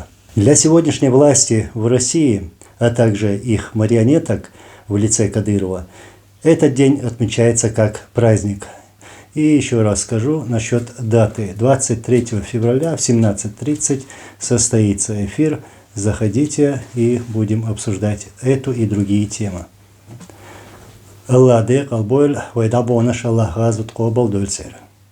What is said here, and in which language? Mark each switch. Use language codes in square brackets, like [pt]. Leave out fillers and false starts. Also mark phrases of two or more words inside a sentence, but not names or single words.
[ru] Для сегодняшней власти в России, а также их марионеток в лице Кадырова, этот день отмечается как праздник. И еще раз скажу насчет даты. 23 февраля в 17:30 состоится эфир. Заходите и будем обсуждать эту и другие темы. [ce] Аллах де албойль вайдабонаш Аллах газут кобал дольцер.